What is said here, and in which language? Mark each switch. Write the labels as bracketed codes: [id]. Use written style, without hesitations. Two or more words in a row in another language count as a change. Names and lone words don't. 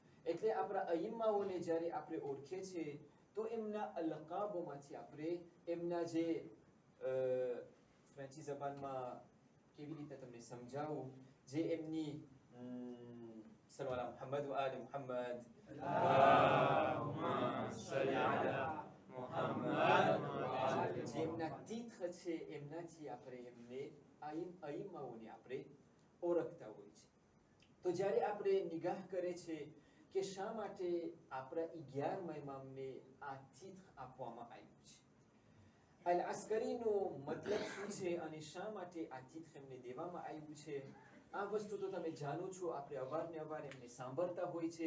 [gu] એટલે આપણા અઈમાઓને જ્યારે આપણે ઓળખે છે તો એમના અલકાબોમાંથી આપણે એમના જે ફ્રેન્ચી જબાનમાં કેવી રીતે તમને સમજાવું, જે એમની [ar] صلى الله محمد وآل محمد. اللهم صل على محمد وعلى [gu] જે એમના તીર્થ છે એમનાથી આપણે એમને અઈમાઓને આપણે ઓળખતા હોય છે. તો જ્યારે આપણે નિગાહ કરે છે કે શા માટે આપણા 11મા ઇમામને આ તીર્થ આપવામાં આવ્યું છે, અલ અસ્કરીનો મતલબ શું છે અને શા માટે આ તીર્થ એમને દેવામાં આવ્યું છે, આ વસ્તુ તો તમે જાણો છો, આપણે અવારનવાર એમને સાંભળતા હોય છે.